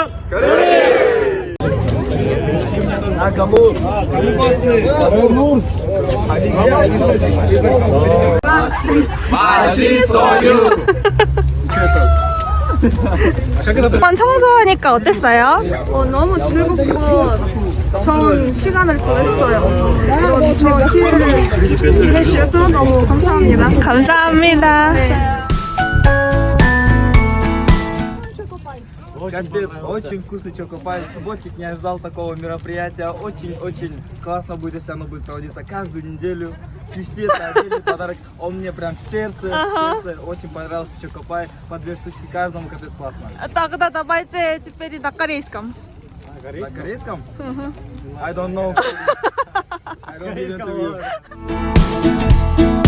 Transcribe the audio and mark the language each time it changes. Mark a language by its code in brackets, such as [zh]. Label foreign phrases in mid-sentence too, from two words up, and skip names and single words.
[ko] 그래. 아 kamu 맛있어요. 오빠 청소하니까 어땠어요? 너무 즐겁고 좋은 시간을 보냈어요. 그리고 좋은 기회를 해주셔서 너무 감사합니다. 감사합니다. [ru] Капец, очень вкусный чокопай. Субботник не ожидал такого мероприятия. Очень-очень классно будет, если оно будет проводиться каждую неделю. Фистит, отдельный подарок. Он мне прям в сердце. Очень понравился чокопай. По 2 штучки каждому, капец классно. Так, да, давайте теперь на корейском. На корейском? [en] I don't know. I don't need interview.